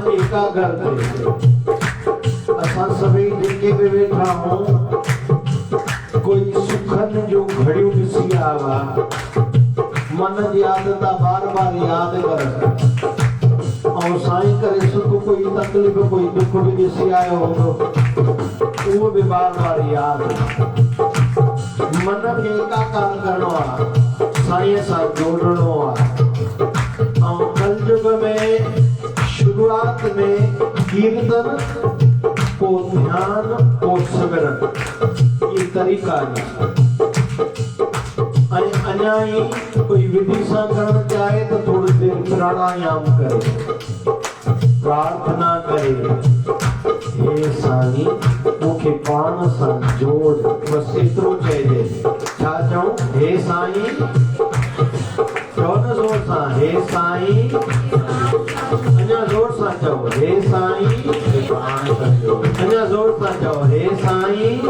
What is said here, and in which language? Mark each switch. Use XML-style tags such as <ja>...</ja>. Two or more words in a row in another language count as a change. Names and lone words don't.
<sd>एकाग्र थे। असां सभी जेके भी वेठा हूं कोई सुखन जो घड़ियों ॾिसी आवा मन जी आदत बार बार याद कर और साईं करे सुख कोई तकलीफ़ कोई दुख भी ॾिसी आयो हूंदो वो भी बार बार याद मन खे एकाकार करणो आहे साईं सां जोड़णो आहे। ऐं कलयुग में शुरुआत में कीर्तन पोइ ध्यान पोइ सिमरन</sd> <hi>ये तरीक़ा है।</hi> <sd>अञा ही कोई विधि सां करणु चाहे तो थोड़ी देर प्राणायाम करे प्रार्थना करे हे साईं मूंखे पाण सां जोड़ बस एतिरो चइजे। छा चऊं हे साईं चओ न ज़ोर सां हे साईं अञा ज़ोर सां चओ हे साईं अञा ज़ोर सां चओ हे साईं।</sd>